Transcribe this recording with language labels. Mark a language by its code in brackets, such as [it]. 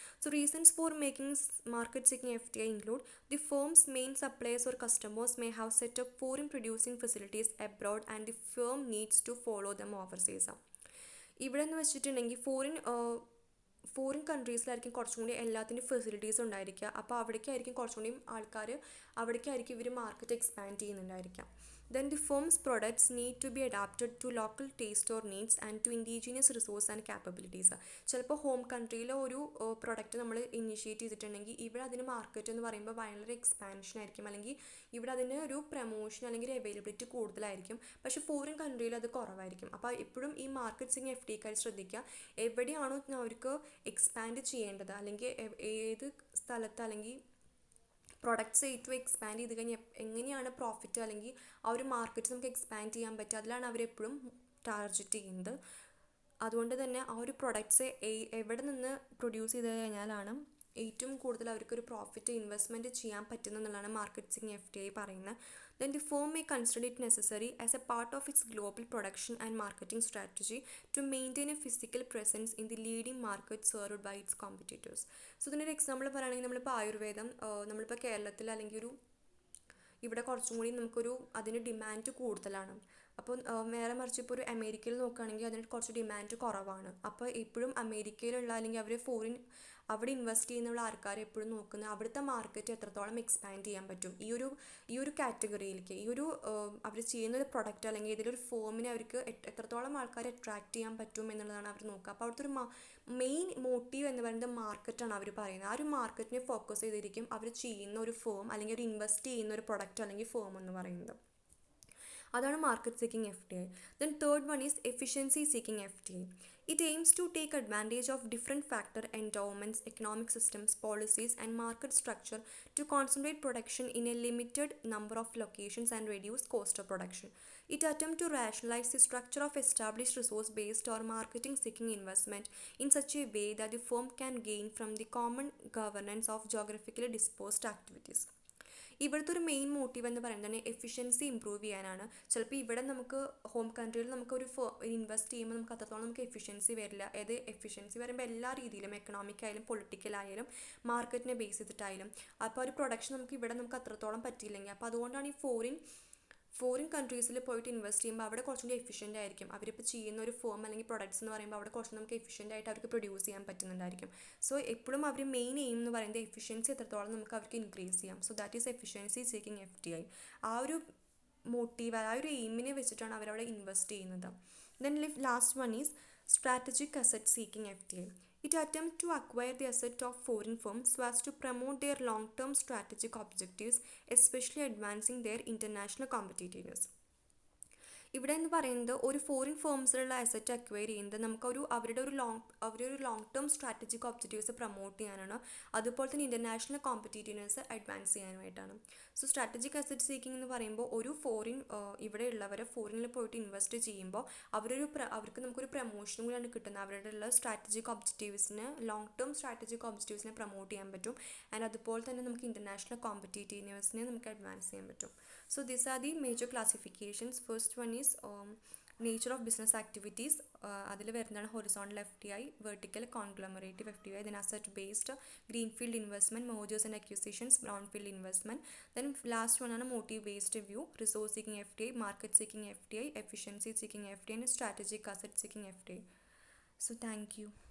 [en] So reasons for making market seeking F D I include the firms main suppliers or customers may have set up foreign producing facilities abroad and the firm needs to follow them overseas. [ml] ഇവിടെ എന്ന് വെച്ചിട്ടുണ്ടെങ്കിൽ foreign കൺട്രീസിലായിരിക്കും കുറച്ചും കൂടി എല്ലാത്തിൻ്റെ facilities ഉണ്ടായിരിക്കുക. അപ്പോൾ അവിടേക്കായിരിക്കും കുറച്ചും കൂടി ആൾക്കാർ, അവിടേക്കായിരിക്കും ഇവർ market expand ചെയ്യുന്നുണ്ടായിരിക്കാം. [en] Then the firm's products need to be adapted to local taste or needs and to indigenous resource and capabilities. [ml] ചിലപ്പോൾ ഹോം കൺട്രിയിലെ ഒരു പ്രൊഡക്റ്റ് നമ്മൾ ഇനിഷ്യേറ്റ് ചെയ്തിട്ടുണ്ടെങ്കിൽ ഇവിടെ അതിന് മാർക്കറ്റ് എന്ന് പറയുമ്പോൾ ഭയങ്കര എക്സ്പാൻഷൻ ആയിരിക്കും, അല്ലെങ്കിൽ ഇവിടെ അതിന് ഒരു പ്രമോഷൻ അല്ലെങ്കിൽ അവൈലബിലിറ്റി കൂടുതലായിരിക്കും. പക്ഷേ ഫോറിൻ കൺട്രിയിൽ അത് കുറവായിരിക്കും. അപ്പോൾ എപ്പോഴും ഈ മാർക്കറ്റ് സീക്കിംഗ് എഫ് ഡി ഐക്കാർ ശ്രദ്ധിക്കുക, എവിടെയാണോ അവർക്ക് എക്സ്പാൻഡ് ചെയ്യേണ്ടത്, അല്ലെങ്കിൽ ഏത് സ്ഥലത്ത് അല്ലെങ്കിൽ പ്രൊഡക്ട്സ് ഏറ്റവും എക്സ്പാൻഡ് ചെയ്ത് കഴിഞ്ഞാൽ എങ്ങനെയാണ് പ്രോഫിറ്റ് അല്ലെങ്കിൽ ആ ഒരു മാർക്കറ്റ് നമുക്ക് എക്സ്പാൻഡ് ചെയ്യാൻ പറ്റുക, അതിലാണ് അവരെപ്പോഴും ടാർഗറ്റ് ചെയ്യുന്നത്. അതുകൊണ്ട് തന്നെ ആ ഒരു പ്രൊഡക്ട്സ് എവിടെ നിന്ന് പ്രൊഡ്യൂസ് ചെയ്ത് കഴിഞ്ഞാലാണ് ഏറ്റവും കൂടുതൽ അവർക്കൊരു പ്രോഫിറ്റ് ഇൻവെസ്റ്റ്മെൻറ്റ് ചെയ്യാൻ പറ്റുന്നതെന്നുള്ളതാണ് market seeking F D I പറയുന്നത്. [en] Then the firm may consider it necessary as a part of its global production and marketing strategy to maintain a physical presence in the leading markets served by its competitors. [ml] So ഇതിനൊരു example പറയുകയാണെങ്കിൽ നമ്മളിപ്പോൾ ആയുർവേദം, നമ്മളിപ്പോൾ കേരളത്തിൽ അല്ലെങ്കിൽ ഇവിടെ കുറച്ചും കൂടി നമുക്കൊരു അതിന് ഡിമാൻഡ് കൂടുതലാണ്. അപ്പോൾ നേരെ മറിച്ച് ഇപ്പോൾ ഒരു അമേരിക്കയിൽ നോക്കുകയാണെങ്കിൽ അതിന് കുറച്ച് ഡിമാൻഡ് കുറവാണ്. അപ്പോൾ എപ്പോഴും അമേരിക്കയിലുള്ള അല്ലെങ്കിൽ അവർ അവിടെ ഇൻവെസ്റ്റ് ചെയ്യുന്നുള്ള ആൾക്കാർ എപ്പോഴും നോക്കുന്നത് അവിടുത്തെ മാർക്കറ്റ് എത്രത്തോളം എക്സ്പാൻഡ് ചെയ്യാൻ പറ്റും ഈ ഒരു കാറ്റഗറിയിലേക്ക്, അവർ ചെയ്യുന്നൊരു പ്രൊഡക്റ്റ് അല്ലെങ്കിൽ ഏതൊരു ഫോമിനെ അവർക്ക് എത്രത്തോളം ആൾക്കാരെ അട്രാക്ട് ചെയ്യാൻ പറ്റും എന്നുള്ളതാണ് അവർ നോക്കുക. അപ്പോൾ അവിടുത്തെ ഒരു മെയിൻ മോട്ടീവ് എന്ന് പറയുന്നത് മാർക്കറ്റാണ് അവർ പറയുന്നത്. ആ ഒരു മാർക്കറ്റിനെ ഫോക്കസ് ചെയ്തിരിക്കും അവർ ചെയ്യുന്ന ഒരു ഫോം അല്ലെങ്കിൽ അവർ ഇൻവെസ്റ്റ് ചെയ്യുന്ന ഒരു പ്രൊഡക്റ്റ് അല്ലെങ്കിൽ ഫോം എന്ന് പറയുന്നത്. അതാണ് [en] Market seeking F D I. Then third one is efficiency seeking F D I. It aims to take advantage of different factor endowments, economic systems, policies and market structure to concentrate production in a limited number of locations and reduce cost of production. It attempts to rationalize the structure of established resource-based or marketing-seeking investment in such a way that the firm can gain from the common governance of geographically dispersed activities. [ml] ഇവിടുത്തെ ഒരു main motive എന്ന് പറയുന്നത് efficiency improve ചെയ്യാനാണ്. ചിലപ്പോൾ ഇവിടെ നമുക്ക് home കൺട്രിയിൽ നമുക്കൊരു invest ചെയ്യുമ്പോൾ നമുക്ക് അത്രത്തോളം നമുക്ക് എഫിഷ്യൻസി വരില്ല. എഫിഷ്യൻസി വരുമ്പോൾ എല്ലാ രീതിയിലും എക്കണോമിക് ആയാലും പൊളിറ്റിക്കലായാലും മാർക്കറ്റിനെ ബേസ് ചെയ്തിട്ടായാലും അപ്പോൾ ഒരു പ്രൊഡക്ഷൻ നമുക്ക് അത്രത്തോളം പറ്റിയില്ലെങ്കിൽ, അപ്പോൾ അതുകൊണ്ടാണ് ഈ ഫോറിൻ കൺട്രീസിൽ പോയിട്ട് ഇൻവെസ്റ്റ് ചെയ്യുമ്പോൾ അവിടെ കുറച്ചും കൂടി എഫിഷ്യൻ്റ് ആയിരിക്കും. അവരിപ്പോൾ ചെയ്യുന്ന ഒരു ഫോം അല്ലെങ്കിൽ പ്രൊഡക്ട്സ് എന്ന് പറയുമ്പോൾ അവിടെ കുറച്ച് നമുക്ക് എഫിഷ്യൻ്റ് ആയിട്ട് അവർക്ക് പ്രൊഡ്യൂസ് ചെയ്യാൻ പറ്റുന്നുണ്ടായിരിക്കും. സോ എപ്പോഴും അവർ മെയിൻ എയിം എന്ന് പറയുന്നത് എഫിഷ്യൻസി എത്രത്തോളം നമുക്ക് അവർക്ക് ഇൻക്രീസ് ചെയ്യാം. [en] So that is efficiency seeking F D I. [ml] ആ ഒരു മോട്ടീവ്, ആ ഒരു എയിമിനെ വെച്ചിട്ടാണ് അവരവിടെ ഇൻവെസ്റ്റ് ചെയ്യുന്നത്. [en] Then last one is strategic asset seeking F D I. It attempts to acquire the asset of foreign firms so as to promote their long-term strategic objectives, especially advancing their international competitiveness. [ml] ഇവിടെ എന്ന് പറയുന്നത് ഒരു foreign ഫേംസിലുള്ള asset acquire ചെയ്യുന്നത് നമുക്കൊരു അവരുടെ ഒരു long term strategic objectives promote ചെയ്യാനാണ്, അതുപോലെ തന്നെ international competitiveness advance ചെയ്യാനുമായിട്ടാണ്. So strategic asset seeking എന്ന് പറയുമ്പോൾ ഒരു ഇവിടെ ഉള്ളവരെ ഫോറിനിൽ പോയിട്ട് ഇൻവെസ്റ്റ് ചെയ്യുമ്പോൾ അവർക്ക് നമുക്കൊരു പ്രൊമോഷനും കൂടിയാണ് കിട്ടുന്നത്. അവരുടെ ഉള്ള strategic ഒബ്ജക്റ്റീവ്സിന് long term strategic ഒബ്ജക്റ്റീവ്സിനെ promote ചെയ്യാൻ പറ്റും. ആൻഡ് അതുപോലെ തന്നെ നമുക്ക് ഇൻ്റർനാഷണൽ കോമ്പറ്റീറ്റീവ്നെസ്സിനെ നമുക്ക് അഡ്വാൻസ് ചെയ്യാൻ പറ്റും. [en] So these are the major classifications. First one is nature of business activities. [ml] അതിൽ വരുന്നതാണ് [en] horizontal FDI, vertical conglomerative FDI, then asset based, greenfield investment, mergers and acquisitions, brownfield investment. Then last one [ml] ആണ് [en] motive based view, resource seeking FDI, market seeking FDI, efficiency seeking FDI, and strategic asset seeking FDI. So thank you.